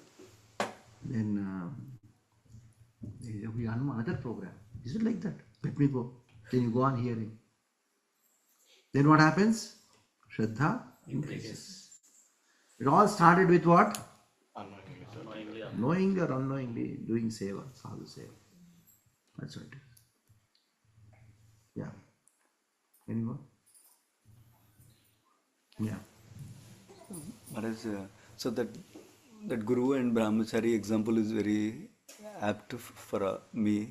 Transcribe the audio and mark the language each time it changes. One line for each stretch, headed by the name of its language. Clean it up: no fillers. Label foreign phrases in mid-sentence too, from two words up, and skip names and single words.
English: Then we have another program. Is it like that? Let me go. Then you go on hearing. Then what happens? Shraddha increases. It all started with what? Unknowingly. Knowingly or unknowingly doing seva,
Hindi: sadhu seva.
English: That's what it is. Yeah. Anyone? Yeah. Maharaj, so that Guru and Brahmachari example is very apt for me.